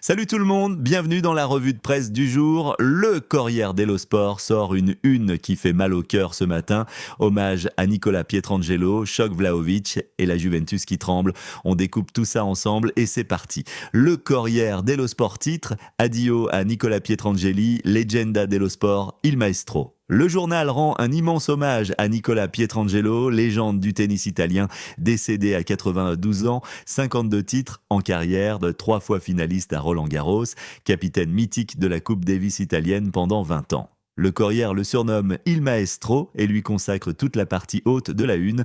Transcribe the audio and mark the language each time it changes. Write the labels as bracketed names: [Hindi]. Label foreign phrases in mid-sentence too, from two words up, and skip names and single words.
[French] Salut tout le monde, bienvenue dans la revue de presse du jour. Le Corriere dello Sport sort une qui fait mal au cœur ce matin. Hommage à Nicola Pietrangelo, choc Vlahovic et la Juventus qui tremble. On découpe tout ça ensemble et c'est parti. [Italian] Le Corriere dello Sport titre « Addio à Nicola Pietrangeli, leggenda dello sport, il maestro ». [French] Le journal rend un immense hommage à Nicola Pietrangelo, légende du tennis italien, décédé à 92 ans, 52 titres en carrière, 3 fois finaliste à Roland-Garros, capitaine mythique de la Coupe Davis italienne pendant 20 ans. Le Corriere le surnomme Il Maestro et lui consacre toute la partie haute de la une.